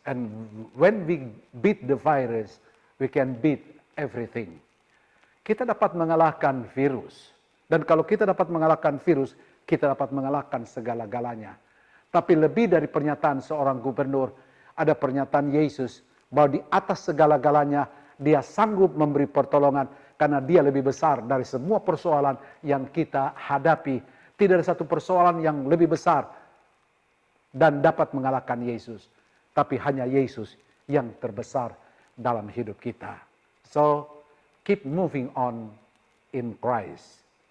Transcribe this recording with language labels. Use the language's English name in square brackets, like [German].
[English] And when we beat the virus, we can beat everything. [Indonesian] Kita dapat mengalahkan virus. Dan kalau kita dapat mengalahkan virus, kita dapat mengalahkan segala-galanya. Tapi lebih dari pernyataan seorang gubernur, ada pernyataan Yesus bahwa di atas segala-galanya dia sanggup memberi pertolongan karena dia lebih besar dari semua persoalan yang kita hadapi. Tidak ada satu persoalan yang lebih besar dan dapat mengalahkan Yesus. Tapi hanya Yesus yang terbesar dalam hidup kita. [English] So, keep moving on in Christ.